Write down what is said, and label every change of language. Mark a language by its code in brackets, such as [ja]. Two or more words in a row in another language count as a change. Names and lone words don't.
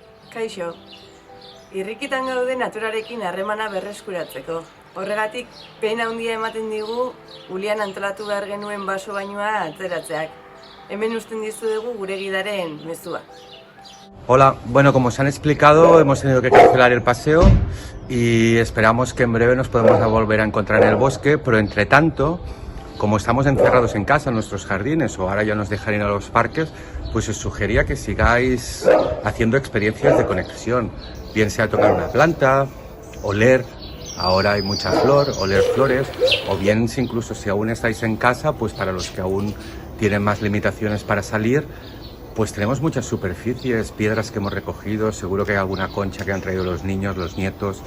[eu] Kaixo, irrikitan gaude naturarekin harremana berreskuratzeko. Horregatik, pena handia ematen digu Ulian antolatu behar genuen baso bainua atzeratzeak. Hemen uzten dizuegu gure gidaren mezua. [es] Hola, bueno, como os han explicado, hemos tenido que cancelar el paseo y esperamos que en breve nos podamos volver a encontrar en el bosque, pero entre tanto, como estamos encerrados en casa, en nuestros jardines, o ahora ya nos dejan ir a los parques, pues os sugería que sigáis haciendo experiencias de conexión, bien sea tocar una planta, oler, ahora hay mucha flor, oler flores, o bien incluso si aún estáis en casa, pues para los que aún tienen más limitaciones para salir, pues tenemos muchas superficies, piedras que hemos recogido, seguro que hay alguna concha que han traído los niños, los nietos.